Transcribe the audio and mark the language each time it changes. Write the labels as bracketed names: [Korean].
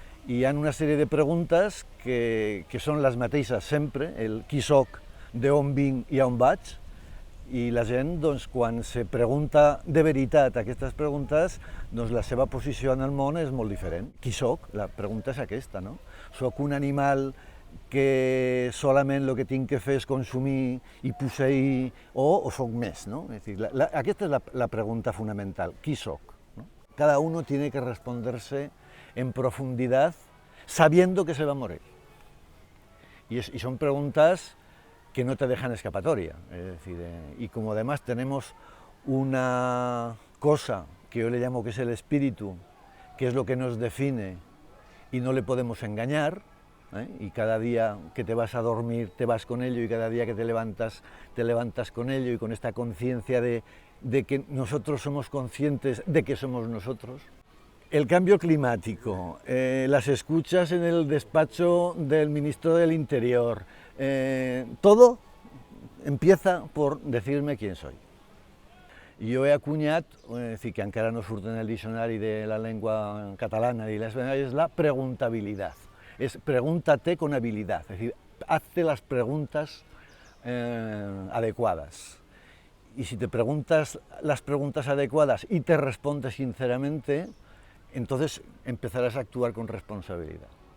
[Catalan] Hi ha una sèrie de preguntes que són les mateixes sempre, el qui soc, d'on vinc i on vaig, i la gent, doncs, quan se pregunta de veritat aquestes preguntes, doncs la seva posició en el món és molt diferent. Qui soc? La pregunta és aquesta, no? Soc un animal que solament el que tinc que fer és consumir i posseir, o soc més, no? És dir, aquesta és la pregunta fonamental, qui soc? [Spanish] ¿No? Cada uno tiene que responderse en profundidad sabiendo que se va a morir. Y son preguntas que no te dejan escapatoria. Es decir, y como además tenemos una cosa que yo le llamo que es el espíritu, que es lo que nos define y no le podemos engañar, y cada día que te vas a dormir te vas con ello y cada día que te levantas con ello y con esta conciencia de que nosotros somos conscientes de que somos nosotros. El cambio climático, las escuchas en el despacho del ministro del Interior, todo empieza por decirme quién soy. [Catalan] Jo he acunyat, que encara no surt en el diccionari de la llengua catalana i és la preguntabilidad. [Spanish] Es pregúntate con habilidad, es decir, hazte las preguntas adecuadas. Y si te preguntas las preguntas adecuadas y te respondes sinceramente, entonces empezarás a actuar con responsabilidad.